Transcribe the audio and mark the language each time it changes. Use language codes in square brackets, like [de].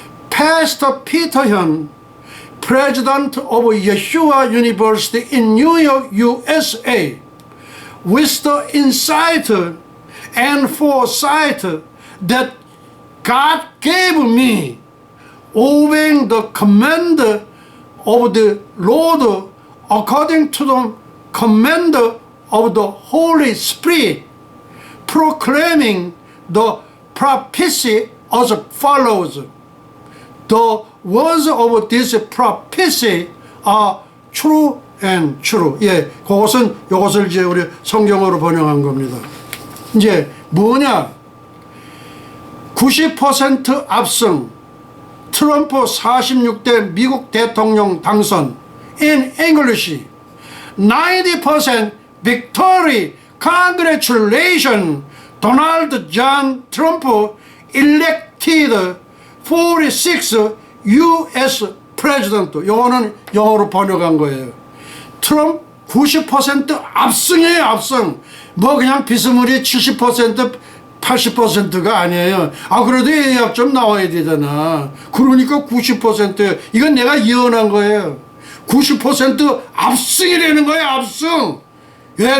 [en] Pastor Peter Hyun, President of Yeshua University in New York, USA, with the insight and foresight that God gave me, obeying the command of the Lord according to the command of the Holy Spirit, proclaiming the prophecy as follows. The words of this prophecy are true and true. [ko] 예, 요것을 이제 우리 성경어로 번역한 겁니다. 이제 뭐냐? 90% 압승, 트럼프 46대 미국 대통령 당선. [en] In English, 90% victory. Congratulations, Donald John Trump elected 46th U.S. President. [ko] 요거는 영어로 번역한 거예요. 트럼프 90% 압승이에요, 압승. 뭐 그냥 비스무리 70%, 80%가 아니에요. 그래도 예약 좀 나와야 되잖아. 그러니까 90%예요. 이건 내가 예언한 거예요. 90% 압승이라는 거예요, 압승. 왜?